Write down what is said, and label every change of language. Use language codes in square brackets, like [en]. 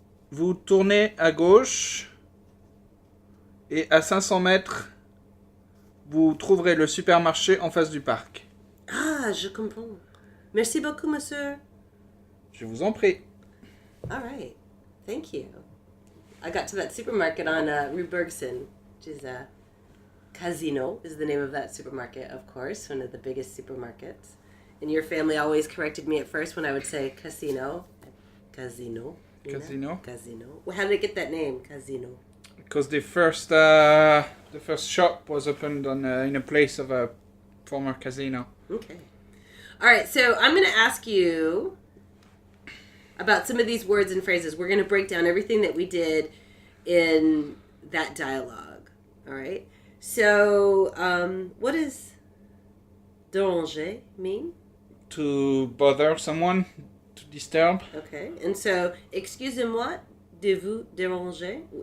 [fr] Vous tournez à gauche et à 500 mètres, vous trouverez le supermarché en face du parc. Ah, je comprends. Merci beaucoup, monsieur. Je vous en prie. [en] All right. Thank you. I got to that supermarket on Rue Bergson, which is Casino is the name of that supermarket, of course, one of the biggest supermarkets. And your family always corrected me at first when I would say casino. Casino. you know? Casino? Casino. Well, how did it get that name, Casino? Because the first shop was opened in a place of a former casino. Okay. All right, so I'm going to ask you about some of these words and phrases. We're going to break down everything that we did in that dialogue. All right? So, what does déranger mean? To bother someone, to disturb. Okay. And so, [fr] excusez-moi de vous déranger.